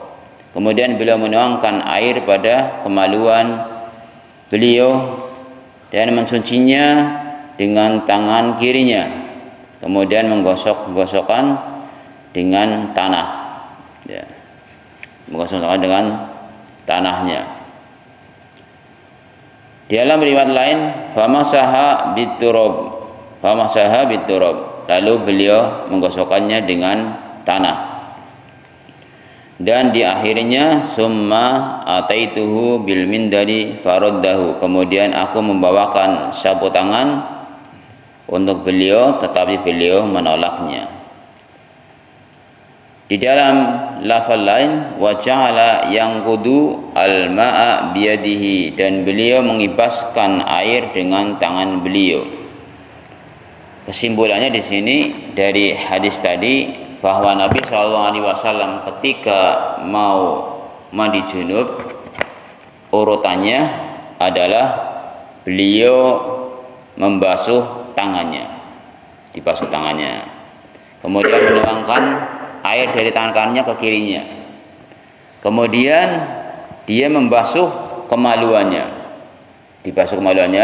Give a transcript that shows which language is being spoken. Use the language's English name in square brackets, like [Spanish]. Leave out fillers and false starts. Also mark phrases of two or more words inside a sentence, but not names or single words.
[Indonesian] Kemudian beliau menuangkan air pada kemaluan beliau dan mencucinya dengan tangan kirinya, kemudian menggosok-gosokkan dengan tanah, ya, menggosokkan dengan tanahnya. Di dalam riwayat lain, [Arabic] فمسح بتراب, [Indonesian] lalu beliau menggosokkannya dengan tanah. Dan di akhirnya [Arabic] ثم أتيته بالمنديل فرده, [Indonesian] kemudian aku membawakan sapu tangan untuk beliau tetapi beliau menolaknya. Di dalam lafal lain [Arabic] وجعل ينفض الماء بيده, [Indonesian] dan beliau mengibaskan air dengan tangan beliau. Kesimpulannya di sini dari hadis tadi bahwa Nabi SAW ketika mau mandi junub urutannya adalah beliau membasuh tangannya, dibasuh tangannya, kemudian menuangkan air dari tangan kanannya ke kirinya, kemudian dia membasuh kemaluannya, dibasuh kemaluannya.